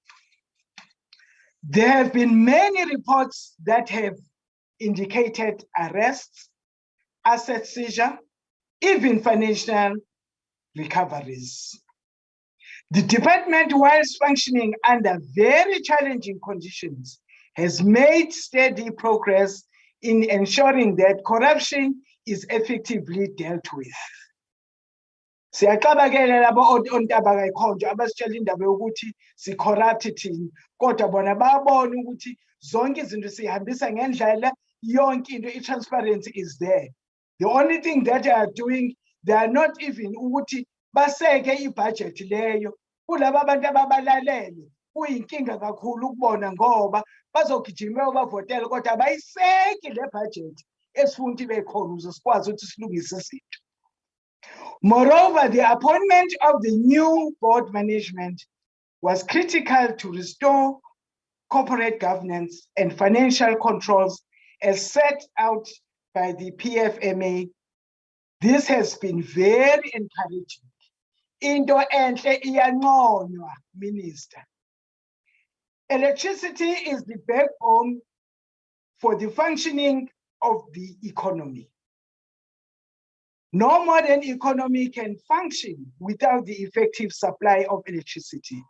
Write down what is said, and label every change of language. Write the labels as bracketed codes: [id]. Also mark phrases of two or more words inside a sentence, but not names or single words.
[en] There have been many reports that have indicated arrests, asset seizure, even financial recoveries. The department, whilst functioning under very challenging conditions, has made steady progress in ensuring that corruption is effectively dealt with. [zu] Siyaxabakela labo ontaba kayikhonjwa abasitshela indaba yokuthi si-corrupt thina, kodwa bona babona ukuthi zonke izinto sihambisa ngendlela, yonke into i-transparency [en] is there. The only thing that they are doing, they are not even [zu] ukuthi baseke i-budget leyo. Kulaba abantu ababalalele kuyinkinga kakhulu ukubona ngoba bazogijima bavotela kodwa abayiseki le budget esifuna ukuthi ibe khona ukuze sikwazi ukuthi silungise izinto. [en] Moreover, the appointment of the new board management was critical to restore corporate governance and financial controls as set out by the PFMA. This has been very encouraging. [zu] Into enhle iyanconywa, Minister. [en] Electricity is the backbone for the functioning of the economy. No modern economy can function without the effective supply of electricity.